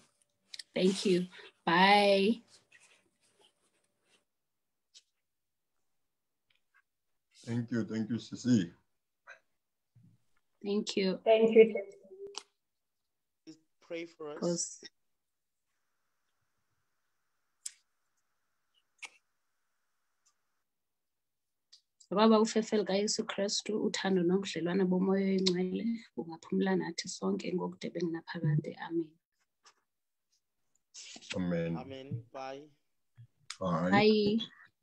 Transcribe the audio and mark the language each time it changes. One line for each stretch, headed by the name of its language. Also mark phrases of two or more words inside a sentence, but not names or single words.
English: Thank you. Bye. Thank you, Sisi. Thank you. Thank you. Please pray for us.
Zulu: Baba ufefel kaYesu Kristu uthando nobudlelwane bomoya oyingcwele bungaphumula nathi sonke ngokudebe naphakade.
English: Amen. Amen. Amen. Bye. Bye. Bye.